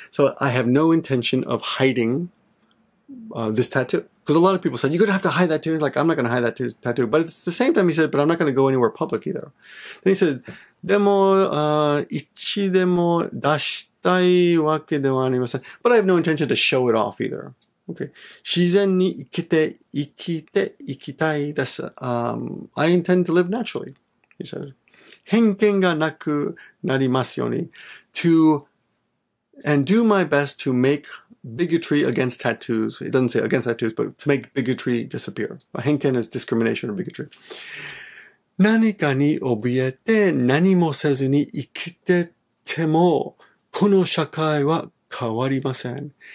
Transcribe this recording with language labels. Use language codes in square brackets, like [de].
[en] So I have no intention of hiding this tattoo. Because a lot of people said, you're going to have to hide that too. Like, I'm not going to hide that tattoo. But at the same time, he said, but I'm not going to go anywhere public either. Then he said, [ja] でも、いちでも出したいわけではありません. [en] But I have no intention to show it off either. [ja] Okay. 自然に生きたいです. [en] I intend to live naturally, he says. [ja] 偏見がなくなりますように. [en] And do my best to make bigotry against tattoos. It doesn't say against tattoos, but to make bigotry disappear. 偏見 is discrimination or bigotry. [ja] 何かに怯えて何もせずに生きてても、この社会は変わりません.